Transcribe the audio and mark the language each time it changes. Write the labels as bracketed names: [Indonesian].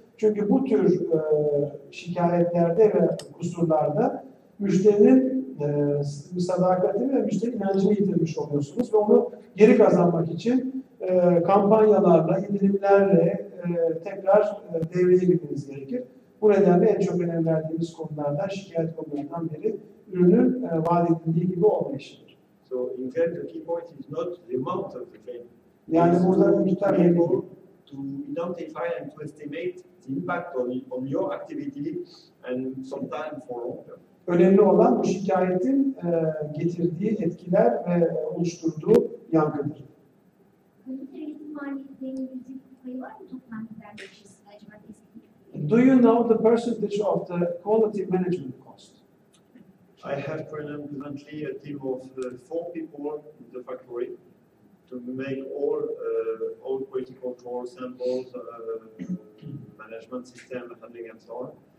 [Turkish] Çünkü bu tür şikayetlerde ve kusurlarda müşterinin sadakatini ve müşteri inancını yitirmiş oluyorsunuz ve onu geri kazanmak için kampanyalarla, indirimlerle tekrar devreye girmeniz gerekir. Bu nedenle en çok önem verdiğimiz konulardan, şikayet konularından biri ürünün vaat edildiği gibi olmayışıdır. [English] So in fact, the key point is not the amount of the claim. [Turkish] Yani burada miktar önemli. [English] To identify and to estimate the impact on your activity and sometimes for long term. [Turkish] Önemli olan bu şikayetin getirdiği etkiler ve oluşturduğu yankıdır. Kalite eğitim maliyetlerinin yüksek payı var mı toplam giderleşmesi acaba tespit? [English] Do you know the percentage of the quality management cost? I have currently a team of 4 people in the factory to make all quality control samples, management system, handling and so on.